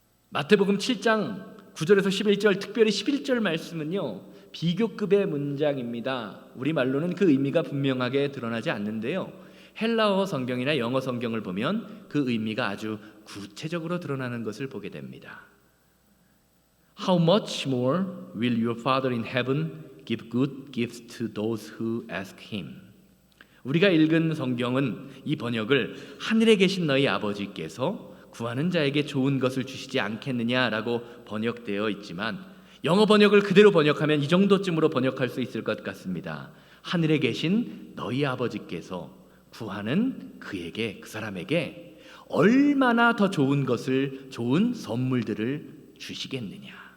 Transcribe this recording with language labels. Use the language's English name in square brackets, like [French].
[Korean] 마태복음 7장 9절에서 11절, 특별히 11절 말씀은요, 비교급의 문장입니다. 우리말로는 그 의미가 분명하게 드러나지 않는데요, 헬라어 성경이나 영어 성경을 보면 그 의미가 아주 구체적으로 드러나는 것을 보게 됩니다. [English] How much more will your Father in heaven give good gifts to those who ask him? [Korean] 우리가 읽은 성경은 이 번역을 하늘에 계신 너희 아버지께서 구하는 자에게 좋은 것을 주시지 않겠느냐라고 번역되어 있지만 영어 번역을 그대로 번역하면 이 정도쯤으로 번역할 수 있을 것 같습니다. 하늘에 계신 너희 아버지께서 구하는 그에게, 그 사람에게 얼마나 더 좋은 것을, 좋은 선물들을 주시겠느냐.